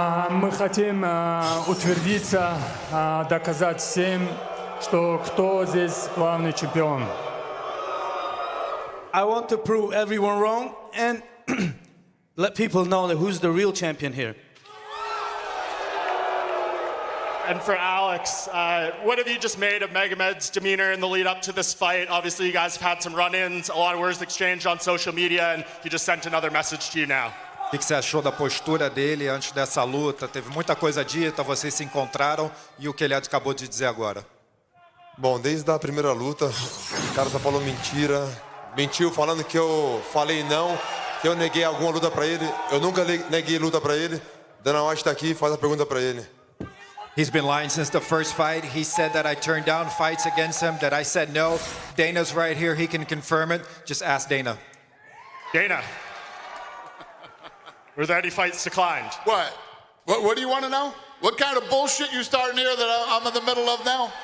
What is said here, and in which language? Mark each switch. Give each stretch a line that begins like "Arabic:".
Russian: Мы хотим утвердиться, доказать всем, что кто здесь главный чемпион.
English: I want to prove everyone wrong and let people know that who's the real champion here. And for Alex, what have you just made of Magomed's demeanor in the lead up to this fight? Obviously, you guys have had some run-ins, a lot of words exchanged on social media, and he just sent another message to you now.
Portuguese: O que você achou da postura dele antes dessa luta? Teve muita coisa dita, vocês se encontraram e o que ele acabou de dizer agora? Bom, desde a primeira luta, o cara só falou mentira. Mentiu falando que eu falei não, que eu neguei alguma luta para ele. Eu nunca neguei luta para ele. Dana White está aqui, faz a pergunta para ele.
English: He's been lying since the first fight. He said that I turned down fights against him, that I said no. Dana's right here, he can confirm it. Just ask Dana. Dana, were there any fights declined? What do you want to know? What kind of bullshit you starting here that I'm in the middle of now?